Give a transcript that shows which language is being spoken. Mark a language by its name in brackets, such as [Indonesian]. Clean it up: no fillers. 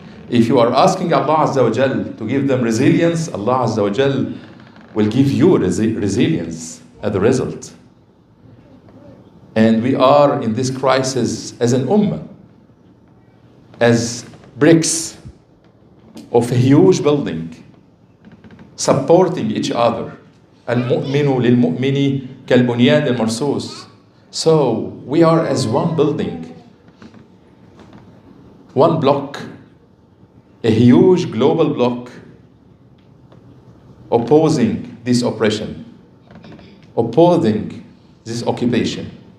[English] If you are asking Allah Azza wa Jal to give them resilience, Allah Azza wa Jal will give you resilience as a result. And we are in this crisis as an ummah, as bricks of a huge building, supporting each other. [Arabic] المؤمن للمؤمن كالبنيان المرصوص. [English] So we are as one building, one block, a huge global block opposing this oppression, opposing this occupation.